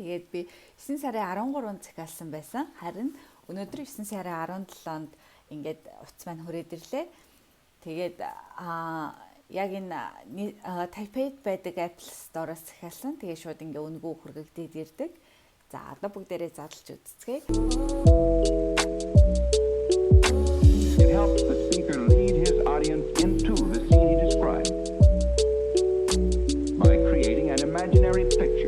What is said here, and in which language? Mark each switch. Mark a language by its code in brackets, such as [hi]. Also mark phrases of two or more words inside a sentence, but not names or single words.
[mn] Тэгээд би 9 сарын 13-нд захиалсан байсан. Харин өнөөдөр 9 сарын 17-нд ингээд утас маань хүрээд ирлээ. Тэгээд яг энэ Taipei-д байдаг Apple Store-оос захиалсан. Тэгээ шууд ингээ өнгөө хүргэгдээд ирдэг. За одоо бүгдээрээ задлж үзцгээе. [en] It helps the speaker lead his audience into the scene he described by creating an imaginary picture.